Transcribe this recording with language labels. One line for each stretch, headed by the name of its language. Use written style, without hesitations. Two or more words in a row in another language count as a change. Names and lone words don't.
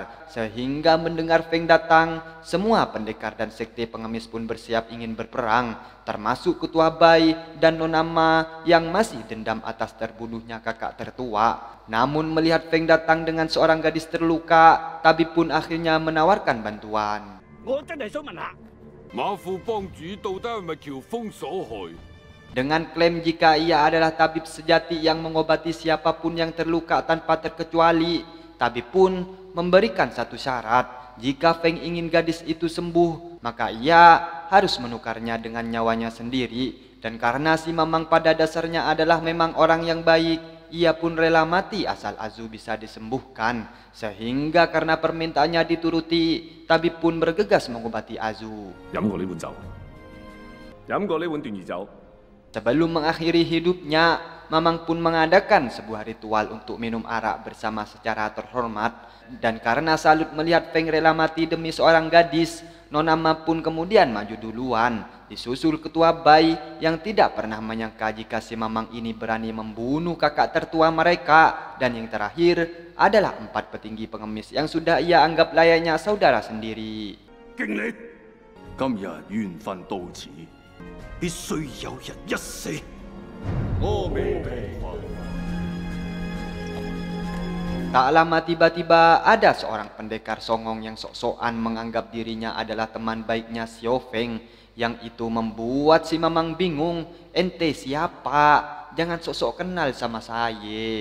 Indonesian: Sehingga mendengar Feng datang, semua pendekar dan sekte pengemis pun bersiap ingin berperang, termasuk Ketua Bai dan Nona Ma yang masih dendam atas terbunuhnya kakak tertua. Namun melihat Feng datang dengan seorang gadis terluka, tabib pun akhirnya menawarkan bantuan.
Cantonese: 我真係想問下，馬副幫主到底係咪喬峰所害？
Indonesian: Dengan klaim jika ia adalah tabib sejati yang mengobati siapapun yang terluka tanpa terkecuali, tabib pun memberikan satu syarat. Jika Feng ingin gadis itu sembuh, maka ia harus menukarnya dengan nyawanya sendiri. Dan karena si Mamang pada dasarnya adalah memang orang yang baik, ia pun rela mati asal Azu bisa disembuhkan. Sehingga karena permintaannya dituruti, tabib pun bergegas mengobati Azu.
Cantonese: 飲過呢碗酒，飲過呢碗斷兒酒。
Indonesian: Sebelum mengakhiri hidupnya, Mamang pun mengadakan sebuah ritual untuk minum arak bersama secara terhormat. Dan karena salut melihat Feng rela mati demi seorang gadis, Nona Ma pun kemudian maju duluan, disusul Ketua Bai yang tidak pernah menyangka jika si Mamang ini berani membunuh kakak tertua mereka. Dan yang terakhir adalah 4 petinggi pengemis yang sudah ia anggap layaknya saudara sendiri.
Cantonese: 敬你，今日緣分到此，必須有人一死。阿彌陀佛。
Indonesian: Tak lama tiba-tiba ada seorang pendekar songong yang sok-sokan menganggap dirinya adalah teman baiknya Xiao Feng. Yang itu membuat si Mamang bingung. Ente siapa? Jangan sok-sok kenal sama saya.